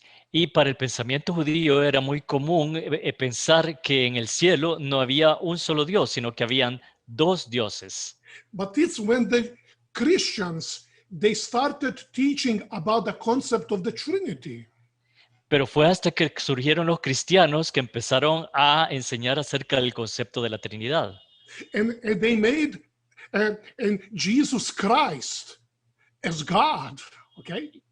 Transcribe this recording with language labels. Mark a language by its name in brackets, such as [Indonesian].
[Spanish] Y para el pensamiento judío era muy común pensar que en el cielo no había un solo Dios, sino que habían dos dioses. [English] But it's when the Christians they started teaching about the concept of the Trinity. [Spanish] Pero fue hasta que surgieron los cristianos que empezaron a enseñar acerca del concepto de la Trinidad. [English] And they made and Jesus Christ as God, okay?